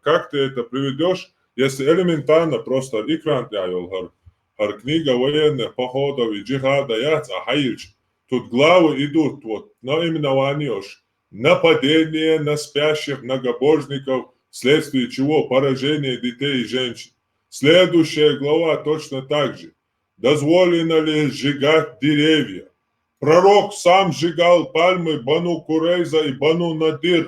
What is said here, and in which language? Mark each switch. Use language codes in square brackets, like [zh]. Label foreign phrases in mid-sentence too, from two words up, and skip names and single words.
[ru] Как ты это приведешь, если элементарно просто экран тяжел, книга военных походов и джихада [ce] яц, а хайч, [ru] тут главы идут вот наименование нападение на спящих многобожников, вследствие чего поражение детей и женщин. Следующая глава точно так же. Дозволено ли сжигать деревья? Пророк сам сжигал пальмы Бану Курейза и Бану Надир.